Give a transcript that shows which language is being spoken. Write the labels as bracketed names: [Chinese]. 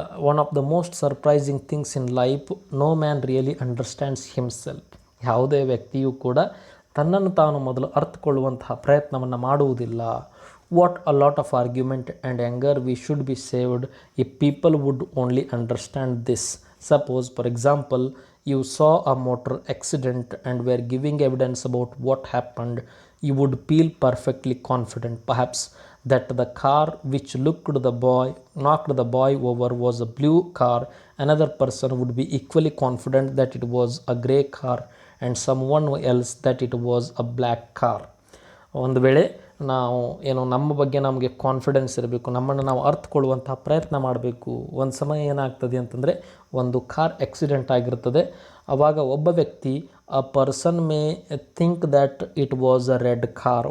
[English] One of the most surprising things in life, no man really understands himself. [Kannada] ಯಾವುದೇ ವ್ಯಕ್ತಿಯೂ ಕೂಡ ತನ್ನನ್ನು ತಾನು ಮೊದಲು ಅರ್ಥಕೊಳ್ಳುವಂತಹ ಪ್ರಯತ್ನವನ್ನು ಮಾಡುವುದಿಲ್ಲ. [English] What a lot of argument and anger we should be saved if people would only understand this. Suppose, for example, you saw a motor accident and were giving evidence about what happened, you would feel perfectly confident, perhaps, that the car which knocked the boy over was a blue car. Another person would be equally confident that it was a grey car, and someone else that it was a black car. [Kannada] ಒಂದು ವೇಳೆ ನಾವು ನಮ್ಮ ಬಗ್ಗೆ ನಮಗೆ confidence ಇರಬೇಕು, ನಮ್ಮನ್ನು ನಾವು ಅರ್ಥಕೊಳ್ಳುವಂತಹ ಪ್ರಯತ್ನ ಮಾಡಬೇಕು. ಒಂದು ಸಮಯ ಏನಾಗ್ತದೆ ಅಂತಂದರೆ ಒಂದು ಕಾರ್ ಆಕ್ಸಿಡೆಂಟ್ ಆಗಿರ್ತದೆ. ಆವಾಗ ಒಬ್ಬ ವ್ಯಕ್ತಿ [English] A person may think that it was a red car.